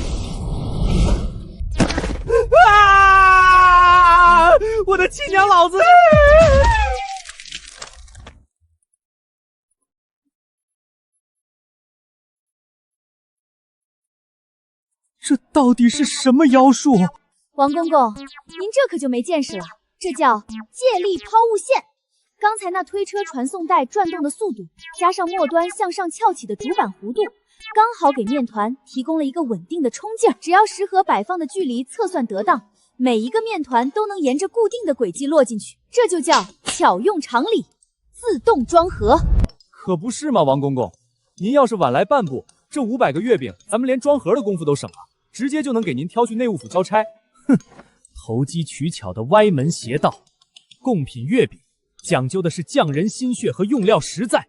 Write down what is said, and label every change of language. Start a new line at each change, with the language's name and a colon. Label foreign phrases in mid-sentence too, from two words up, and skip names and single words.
Chinese: 我的親娘老子！這到底是什麼妖術？王公公，您這可就沒見識了，這叫借力拋物線。剛才那推車傳送帶轉動的速度，加上末端向上翹起的主板弧度，剛好給麵團提供了一個穩定的衝勁。只要食盒擺放的距離測算得當，每一個麵團都能沿着固定的軌跡落進去，這就叫巧用常理，自動裝盒。可不是嗎，王公公？您要是晚來半步，這500個月餅，咱們連裝盒的功夫都省了，直接就能給您挑去內務府交差。哼，投機取巧的歪門邪道，貢品月餅講究的是匠人心血和用料實在。